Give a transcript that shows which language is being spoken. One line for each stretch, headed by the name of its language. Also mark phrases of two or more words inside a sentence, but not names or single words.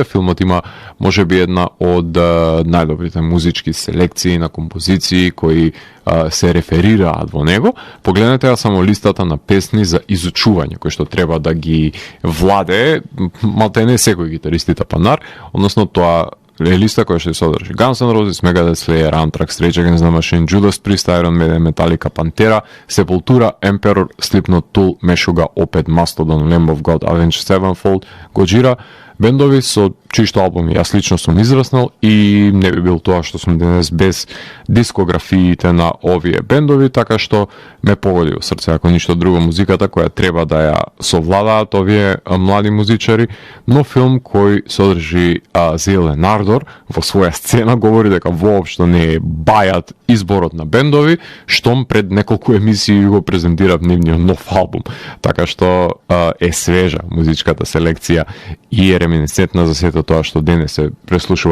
Macedonian: Филмот има можеби една од најдобрите музички селекции на композиции кои се реферираат во него. Погледнете ја само листата на песни за изучување кои што треба да ги владее малтене секој гитарист и тапанар, односно тоа е листа која што се содржи Guns N' Roses, Megadeth, Slayer, Anthrax, Rage Against the Machine, Judas Priest, Iron Maiden, Metallica, Pantera, Sepultura, Emperor, Slipknot, Tool, Meshuggah, Opeth, Mastodon, Lamb of God, Avenged Sevenfold, Gojira, бендови со чишто албуми јас лично сум израснал и не би бил тоа што сум денес без дискографиите на овие бендови, така што ме погоди во срце, ако ништо друго, музиката која треба да ја совладаат овие млади музичари, но филм кој содржи Зелен Ардор во своја сцена говори дека воопшто не е бајат изборот на бендови, штом пред неколку емисии го презентирав нивниот нов албум, така што е свежа музичката селекција и е реминесцентна за сето тоа што денес се преслушува.